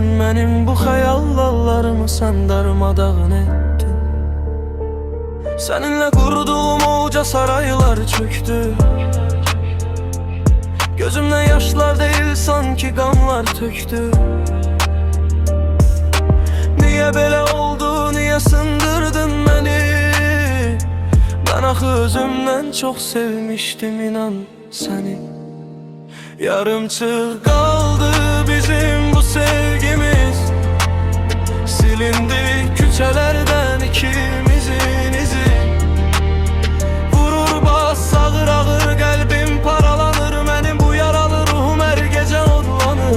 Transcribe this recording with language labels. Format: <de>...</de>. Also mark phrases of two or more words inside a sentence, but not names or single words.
<az>Mənim bu xəyallarımı sən darmadağın etdin. Səninlə qurduğum uca saraylar çöktü. Gözümdən yaşlar deyil, sanki qanlar töktü. Niye belə oldu, niye sındırdın beni?</az> <tr>Ben axı özümden çok sevmiştim, inan seni.</tr> <az>Yarımçıq kaldı bizim bu sevgimiz. Silindi küçələrdən ikimizin izi. Vurur bas ağır ağır, qəlbim paralanır. Mənim bu yaralı ruhum hər gecə odlanır.</az>